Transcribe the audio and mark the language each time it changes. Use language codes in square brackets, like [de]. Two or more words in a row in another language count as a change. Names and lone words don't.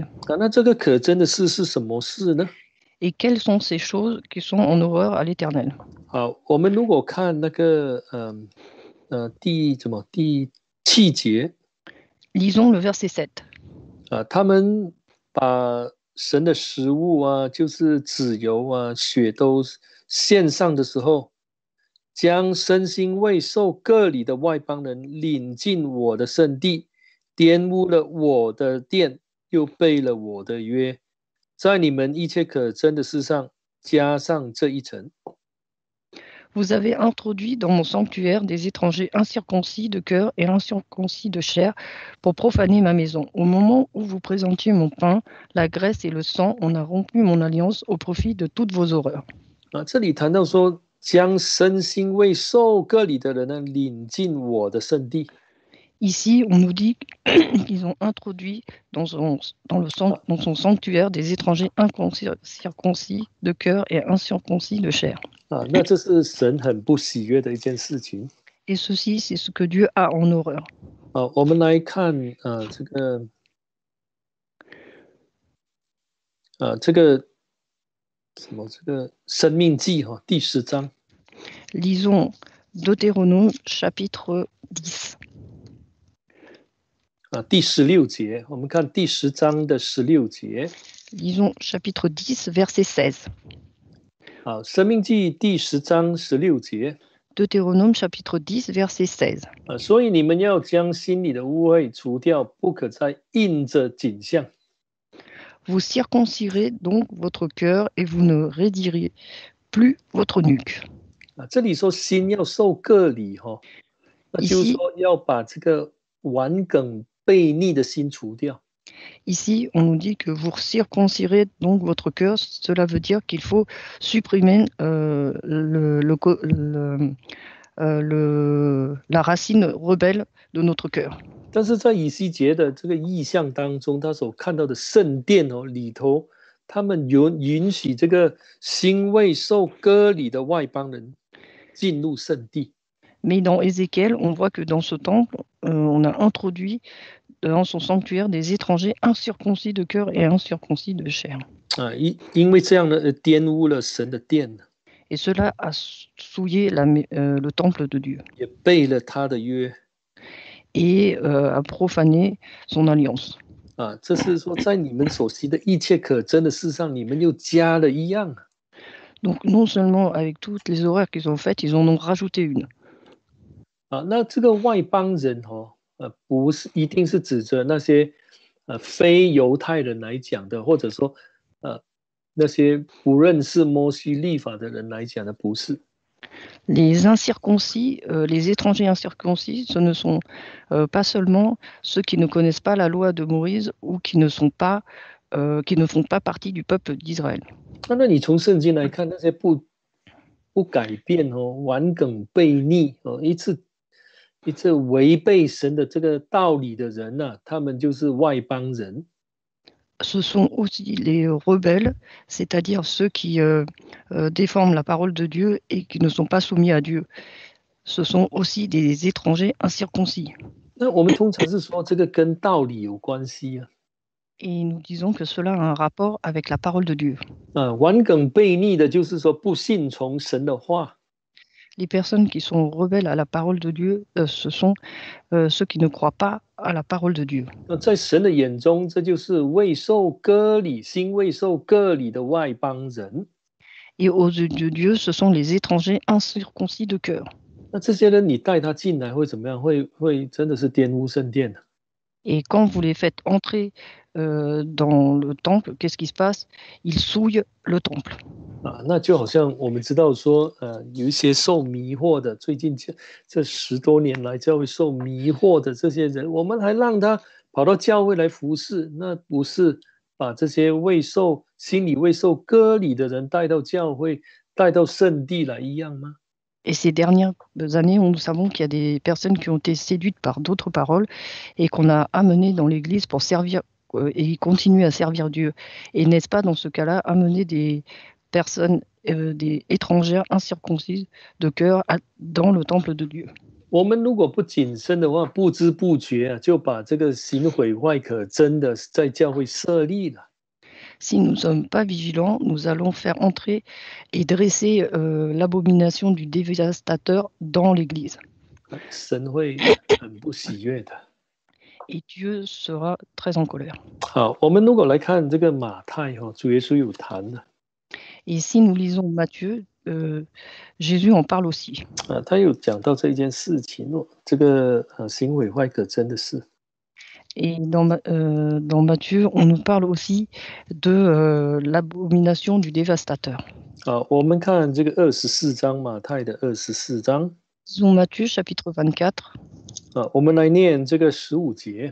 [zh] 那这个可憎的事是什么事呢？ [fr] Et quelles sont ces choses qui sont en horreur à l'Éternel? [zh] 我们如果看那个第7节。 [fr] Lisons le verset 7. [zh] 他们把神的食物就是脂油血都献上的时候，将身心未受割礼的外邦人领进我的圣地，玷污了我的殿，又背了我的约，在你们一切可憎的事上加上这一层。 [fr] Vous avez introduit dans mon sanctuaire des étrangers incirconcis de cœur et incirconcis de chair pour profaner ma maison. Au moment où vous présentiez mon pain, la graisse et le sang, on a rompu mon alliance au profit de toutes vos horreurs. [zh] 这里谈到说，将身心未受割礼的人呢，领进我的圣地。 [fr] Ici, on nous dit qu'ils ont introduit dans son sanctuaire des étrangers incirconcis de cœur et incirconcis de chair. [zh] 那这是神很不喜悦的一件事情。 [fr] Et ceci, c'est ce que Dieu a en horreur. [zh] 我们来看这个申命记第10章。 [fr] Lisons Deutéronome chapitre 10. [zh] 第16节，我们看第10章的16节。 [fr] Lisons chapitre 10, verset 16. [zh] 申命记第10章16节。 [fr] Deutéronome chapitre 10, verset 16. [zh] 所以你们要将心里的污秽除掉，不可再印着景象。 [fr] Vous circoncirez donc votre cœur et vous ne raidirez plus votre nuque. [zh] 这里说心要受割礼那就是说要把这个顽梗悖逆的心除掉。 [fr] Ici, on nous dit que vous circoncirez donc votre cœur. Cela veut dire qu'il faut supprimer la racine rebelle de notre cœur. [zh] 但是在以西结的这个意象当中，他所看到的圣殿里头，他们允许这个新未受割礼的外邦人进入圣地。 [fr] Mais dans Ézéchiel, on voit que dans ce temple, on a introduit dans son sanctuaire des étrangers incirconcis de cœur et incirconcis de chair. [zh] 因为这样呢，玷污了神的殿， [fr] Et cela a souillé le temple de Dieu [zh] 也背了他的约。 [fr] et a profané son alliance. [zh] 这是说，在你们所行的一切可憎的事上，你们又加了一样。 [fr] Donc non seulement avec toutes les horreurs qu'ils ont faites, ils en ont rajouté une. [zh] 那这个外邦人不是一定是指着那些非犹太人来讲的，或者说那些不认识摩西律法的人来讲的，不是。 [fr] Les incirconcis, les étrangers incirconcis, ce ne sont pas seulement ceux qui ne connaissent pas la loi de Moïse ou qui ne font pas partie du peuple d'Israël. [zh] 那你从圣经来看，那些不改变顽梗悖逆一直违背神的这个道理的人呢，他们就是外邦人。 [fr] Ce sont aussi les rebelles, c'est-à-dire ceux qui déforment la parole de Dieu et qui ne sont pas soumis à Dieu. Ce sont aussi des étrangers incirconcis. [zh] 那我们通常是说这个跟道理有关系啊。 [fr] Et nous disons que cela a un rapport avec la parole de Dieu. [zh] 顽梗悖逆的就是说不信从神的话。 [fr] Les personnes qui sont rebelles à la parole de Dieu, ce sont ceux qui ne croient pas à la parole de Dieu. [zh] 在神的眼中，这就是未受割礼、新未受割礼的外邦人。 [fr] Et aux yeux de Dieu, ce sont les étrangers incirconcis de cœur. [zh] 那这些人，你带他进来会怎么样？会真的是玷污圣殿的。 [fr] Et quand vous les faites entrer dans le temple, qu'est-ce qui se passe? Ils souillent le temple. [zh] 那就好像我们知道说，有一些受迷惑的，最近这10多年来，教会受迷惑的这些人，我们还让他跑到教会来服侍，那不是把这些心里未受割礼的人带到教会、带到圣地来一样吗？ [fr] Et ces dernières années, nous savons qu'il y a des personnes qui ont été séduites par d'autres paroles et qu'on a amenées dans l'Église pour servir et continuer à servir Dieu. Et n'est-ce pas dans ce cas-là amener des personnes, des étrangères incirconcises de cœur dans le temple de Dieu? [zh] 我们如果不谨慎的话，不知不觉就把这个行毁坏可憎的在教会设立了。 [fr] Si nous ne sommes pas vigilants, nous allons faire entrer et dresser l'abomination du dévastateur dans l'Église. [zh] 神会很不喜悦的。 [fr] Et Dieu sera très en colère. [zh] 好，我们如果来看这个马太主耶稣有谈的。 [fr] Et si nous lisons Matthieu, Jésus en parle aussi. [zh] 他有讲到这一件事情这个行毁坏可憎的事。 [fr] Et dans Matthieu, on nous parle aussi de l'abomination du dévastateur. [zh] 我们看这个24章，马太的24章。 [fr] Disons Matthieu chapitre 24. [zh] 我们来念这个15节。